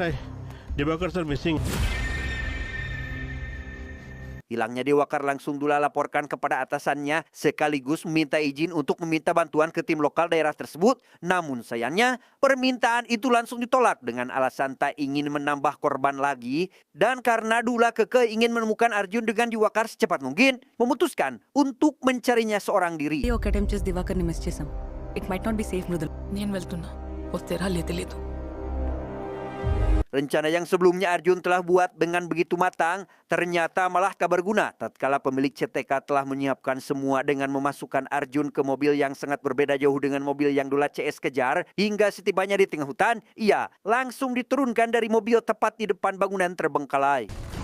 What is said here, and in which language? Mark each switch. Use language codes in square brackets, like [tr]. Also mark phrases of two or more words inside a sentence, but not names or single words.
[id] Hilangnya Diwakar langsung Dula laporkan kepada atasannya sekaligus meminta izin untuk meminta bantuan ke tim lokal daerah tersebut. Namun sayangnya permintaan itu langsung ditolak dengan alasan tak ingin menambah korban lagi. Dan karena Dula kekeh ingin menemukan Arjun dengan Diwakar secepat mungkin, memutuskan untuk mencarinya seorang diri. [te] ఒక అటెంప్ట్ చేసి దివాకర్ని మిస్ చేసాం. [en] it might not be safe [te] మృదుల. నేను వెళ్తున్నా, వస్తే రాలే తెలీదు. [id] Rencana yang sebelumnya Arjun telah buat dengan begitu matang, ternyata malah tak berguna tatkala pemilik CTK telah menyiapkan semua dengan memasukkan Arjun ke mobil yang sangat berbeda jauh dengan mobil yang Dula CS kejar. Hingga setibanya di tengah hutan, ia langsung diturunkan dari mobil tepat di depan bangunan terbengkalai.